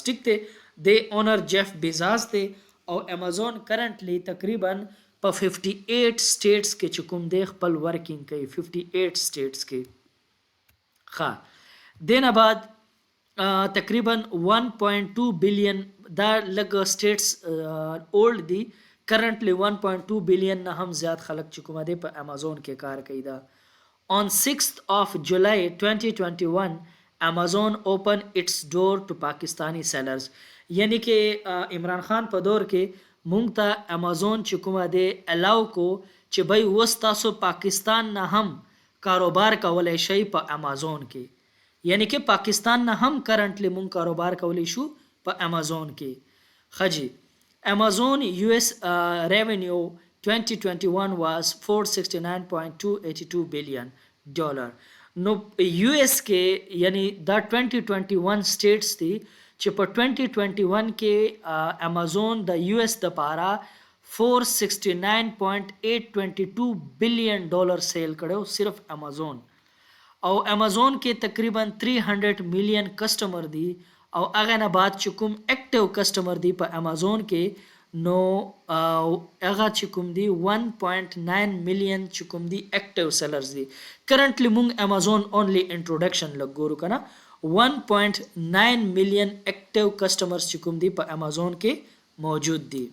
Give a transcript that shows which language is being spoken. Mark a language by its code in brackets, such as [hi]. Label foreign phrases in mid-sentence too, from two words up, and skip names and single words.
[ps] ٹھیک دی، د اونر جیف بیزاس دی او امازون کرنټلی تقریبا په 58 سټیټس کې چې کوم دی خپل ورکینګ کوي، 58 سټیټس کې. ښه دینه بعد تقریبا 1.2 بلین دا لږ [en] stats old [ps] دي، کرنټلی 1.2 بلین نه هم زیات خلک چې کومه دی په امازون کې کار کوي دا. [en] On 6th of July 2021 Amazon opened its door to Pakistani sellers. [ps] یعنی کې عمران خان په دور کې مونږ ته امازون چې کومه دی الاو کو چې بای وس تاسو پاکستان نه هم کاروبار کولای شئ په امازون کې. یعنی کې پاکستان نه هم کرنټلی مونږ کاروبار کولی شو په امازون کې. [en] خجی امازون US revenue 2021 was $469.282 billion. [ps] نو US کې یعنی دا 2021 سټیټس دي چې په 2021 کې امازون د US د پاره $469.822 بلین سیل کړو صرف امازون. او امازون کې تقریبا 300 ملین کسٹمر دي او هغه نه بعد چې کوم [en] active customer [ps] دي په امازون کې نو هغه چې کوم دی 1.9 ملین چې کوم دی [en] active sellers [ps] دي. کرنټلی مونږ امازون [en] only introduction [ps] لګورو کنه 1.9 ملین [en] active customers [ps] چې کوم دی په امازون کې موجود دي.